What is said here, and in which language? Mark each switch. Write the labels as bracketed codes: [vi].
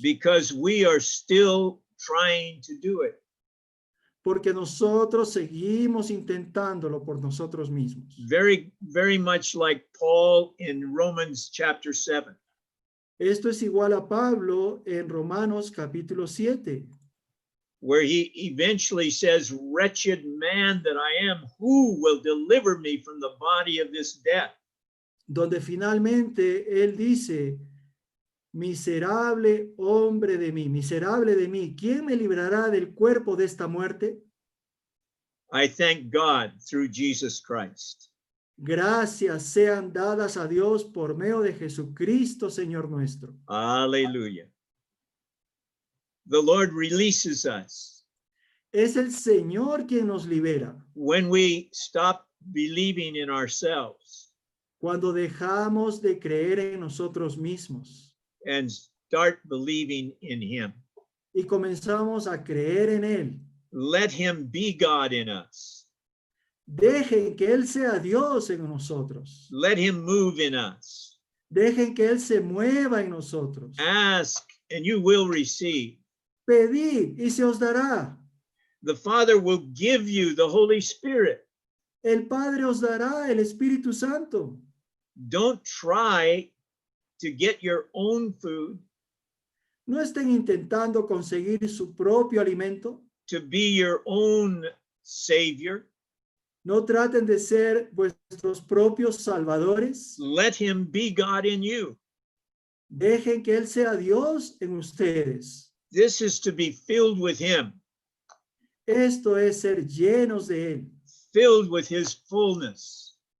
[en] Because we are still trying to do it. [es] porque nosotros seguimos intentándolo por nosotros mismos. [en] Very much like Paul in Romans chapter 7. [es] Esto es igual a Pablo en Romanos capítulo 7, [en] Where he eventually says, wretched man that I am, who will deliver me from the body of this death? [es] donde finalmente él dice, miserable hombre de mí, miserable de mí, ¿quién me librará del cuerpo de esta muerte? [en] I thank God through Jesus Christ. [es] Gracias sean dadas a Dios por medio de Jesucristo, Señor nuestro. [en] Hallelujah. The Lord releases us [es] Es el Señor quien nos libera. [en] when we stop believing in ourselves [es] Cuando dejamos de creer en nosotros mismos [en] and start believing in him. [es] y comenzamos a creer en Él. [en] Let him be God in us. [es] Dejen que Él sea Dios en nosotros. [en] Let him move in us. [es] Dejen que Él se mueva en nosotros. [en] Ask and you will receive. [es] Pedid y se os dará. [en] The Father will give you the Holy Spirit. [es] El Padre os dará el Espíritu Santo. [en] Don't try to get your own food, [es] No estén intentando conseguir su propio alimento. [en] to be your own Savior. [es] No traten de ser vuestros propios salvadores. [en] Let him be God in you. [es] Dejen que Él sea Dios en ustedes. [en] This is to be filled with him, [es] Esto es ser llenos de Él, [en] filled with his fullness,